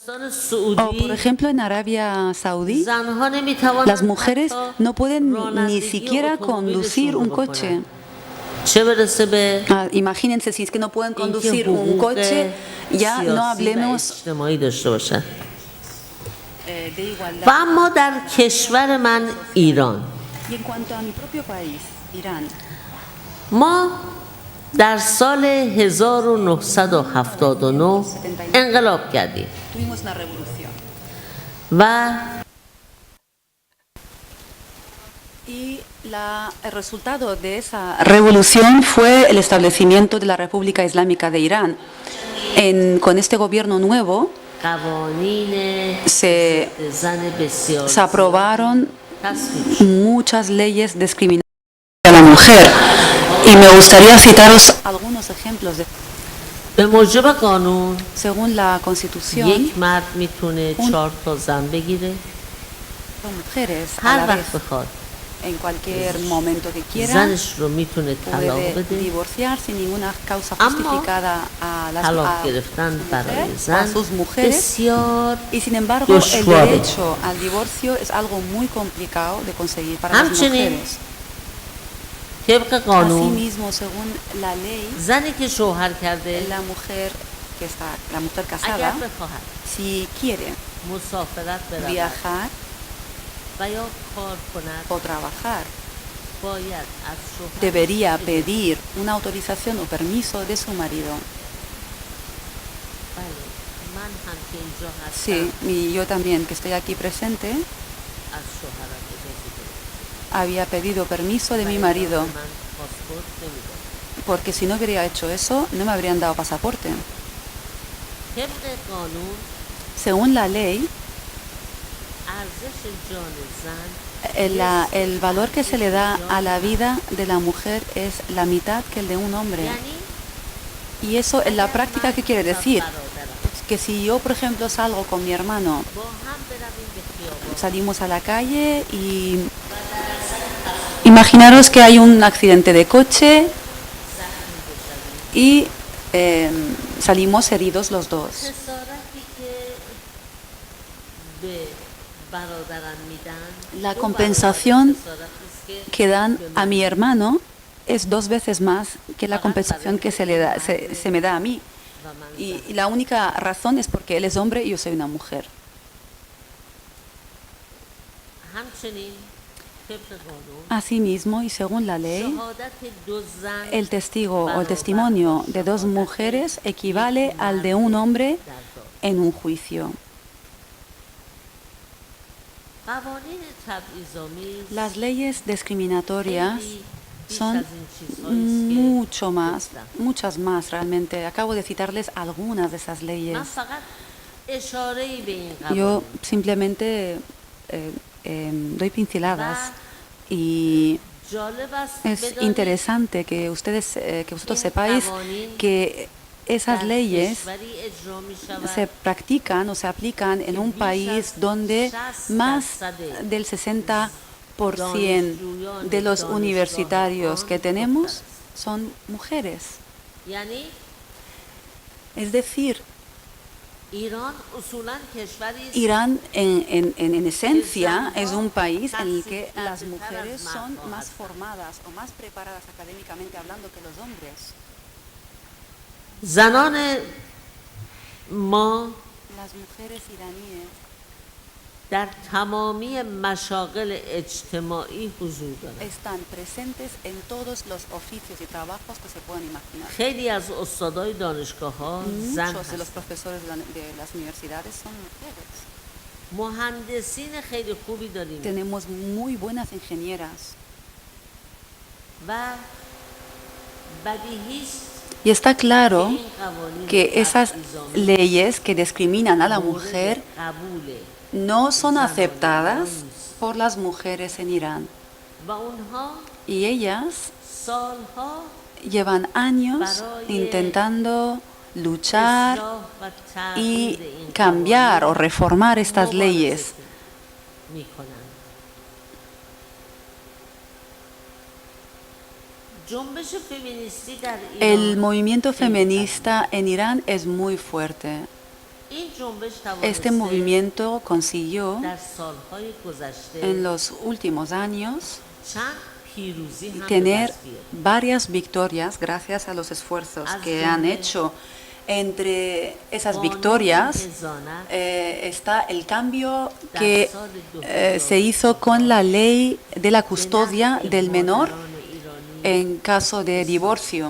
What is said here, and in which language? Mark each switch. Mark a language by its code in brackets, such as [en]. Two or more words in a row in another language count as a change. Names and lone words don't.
[es] O, por ejemplo, en Arabia Saudí, las mujeres no pueden ni siquiera conducir un coche. Imagínense, si es que no pueden conducir un coche, ya no hablemos de igualdad. Y en cuanto a mi propio país, Irán, [fa] ما در سال 1979 انقلاب کردیم [es] tuvimos una revolución. [fa] و [es] Y el resultado de esa revolución fue el establecimiento de la República Islámica de Irán. Con este gobierno nuevo se aprobaron muchas leyes discriminatorias a la mujer. Y me gustaría citaros algunos ejemplos. [fa] به موجب قانون [es] Según la Constitución, [fa] یک مرد میتونه 4 تا زن بگیره [es] mujeres a [fa] هر [es] la [fa] وقت [es] vez, [fa] بخواد [es] en cualquier momento que quiera, [fa] زنش رو میتونه طلاق [es] puede [fa] بده. [es] divorciar sin ninguna causa [fa] اما [es] justificada a [fa] طلاق گرفتن برای [es] a [fa] زن [es] sus mujeres. [fa] بسیار [es] Y sin embargo, el [fa] دشواره. [es] derecho al divorcio es algo muy complicado de conseguir para las [fa] همچنین [es] mujeres. [fa] طبق قانون [es] Asimismo, según la ley, [fa] زنی که شوهر کرده [es] la mujer [fa] اگر [es] casada, [fa] بخواهد [es] si quiere [fa] مسافرت برود [es] viajar [fa] و یا کار کند [es] o trabajar, [fa] باید از شوهر [es] debería pedir una autorización o permiso de su marido. [fa] بله من هم که اینجا هستم [es] Sí, y yo también, que estoy aquí presente, [fa] از شوهرم اجازه گرفتم [es] había pedido permiso de mi marido, [fa] من پاسپورت نمیداد [es] porque si no hubiera hecho eso, no me habrían dado pasaporte. [fa] طبق قانون [es] Según la ley, [fa] ارزش جان زن [es] el valor que se le da a la vida de la mujer es la mitad que el de un hombre. [fa] یعنی [es] Y eso en la práctica, ¿qué quiere decir? [fa] برادرم [es] Que si yo, por ejemplo, salgo con mi hermano, [fa] با هم برویم به خیابان [es] salimos a la calle y imaginaros que hay un accidente de coche y salimos heridos los dos. [fa] خسارتی که به برادرم میدن [es] La [fa] دو [es] compensación [fa] برابر خسارتی است که [es] que dan a mi hermano es 2 veces más que la compensación que se me da a mí. [fa] و من [es] Y la única razón es porque él es hombre y yo soy una mujer. [fa] همچنین طبق قانون [es] Asimismo, y según la ley, [fa] شهادت دو زن [es] el testigo o el testimonio de 2 mujeres equivale al de un hombre [fa] در داد. [es] en un juicio. [fa] قوانین تبعیض‌آمیز [es] Las leyes discriminatorias [fa] خیلی بیش [es] son [fa] از این چیزهایی است که [es] mucho más, [fa] گفتم. [es] muchas más realmente. Acabo de citarles algunas de esas [fa] من [es] leyes. [fa] فقط اشاره‌ای به این [es] Yo [fa] قوانین [es] simplemente doy pinceladas y [fa] جالب است [es] es [fa] بدانید [es] interesante que vosotros [fa] این [es] sepáis [fa] قوانین [es] que esas [fa] در [es] leyes [fa] کشوری اجرا می‌شود [es] se practican o se aplican en un país donde más del 60% de los universitarios que tenemos son mujeres. [fa] یعنی [es] Es decir, [fa] ایران اصولاً کشوری است [es] Irán en esencia es un país en el que las mujeres son más formadas o más preparadas académicamente hablando que los hombres. [fa] زنان ما [es] Las mujeres iraníes [fa] در تمامی مشاغل اجتماعی حضور دارند. [es] están presentes en todos los oficios y trabajos que se puedan imaginar. [fa] خیلی از استادای دانشگاه‌ها زن [es] Muchos de los [fa] هستند. [es] profesores de las universidades son mujeres. [fa] مهندسین خیلی خوبی داریم [es] Tenemos muy buenas ingenieras. [fa] و بدیهی است [es] Y está claro [fa] این قوانین [es] que esas [fa] تبعیض‌آمیز [es] leyes que discriminan a la [fa] مورد [es] mujer [fa] قبول [es] no son aceptadas por las mujeres en Irán. [fa] و اونها [es] Y ellas [fa] سالها [es] llevan años intentando luchar [fa] اصلاح و تغییر [es] y [fa] این [es] cambiar o [fa] قوانین [es] reformar estas [fa] مبارزه [es] leyes. [fa] می‌کنند. جنبش فمینیستی در [es] El [fa] ایران [es] movimiento feminista en Irán es muy fuerte. [fa] این جنبش [es] Este [fa] توانسته [es] movimiento consiguió [fa] در سالهای گذشته [es] en los últimos años [fa] چند پیروزی هم به [es] tener [fa] دست بیاره. [es] varias victorias gracias a los esfuerzos que han hecho. Entre esas [fa] قانون [es] victorias [fa] حضانت [es] está el cambio que se hizo con la ley de la custodia del menor [fa] مادران ایرانی [es] en caso de divorcio.